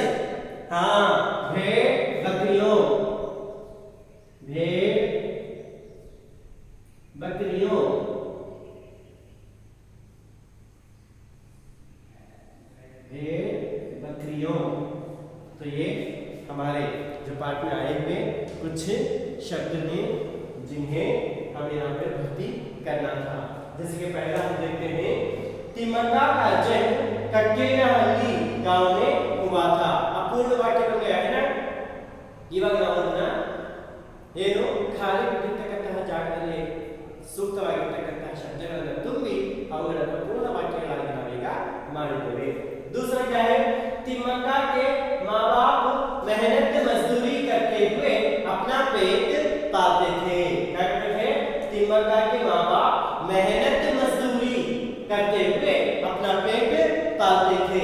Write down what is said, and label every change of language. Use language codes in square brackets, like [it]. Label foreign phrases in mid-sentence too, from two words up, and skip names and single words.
[hi] हाँ, भेड़ बकरियों तो ये हमारे जो पाठ में आए हुए कुछ शब्द हैं जिन्हें हमें यहाँ पे भर्ती करना था। जैसे कि पहला हम देखते हैं, तिम्मक्का का जन्म कक्केनाहल्ली गांव में हुआ था। पूर्ण वाक्य बन गया है ना? [kn] इವಾಗ ನಾವು ಅದನ್ನ ಏನು ಖಾಲಿ ಬಿಟ್ಟಿರ್ತಕ್ಕಂತಹ ಜಾಗದಲ್ಲಿ ಸೂಕ್ತವಾಗಿರ್ತಕ್ಕಂತಹ ಶಬ್ದಗಳನ್ನು ತುಂಬಿ ಅವುಗಳನ್ನು ಪೂರ್ಣ ವಾಕ್ಯಗಳಾಗಿ ನಾವೀಗ ಮಾಡಿದ್ದೇವೆ। [hi] दूसरा क्या है? तिम्मक्का के माँ बाप मेहनत मजदूरी करते हुए अपना पेट पालते थे। क्या करते थे? तिम्मक्का के माँ बाप मेहनत मजदूरी करते हुए अपना पेट पालते थे।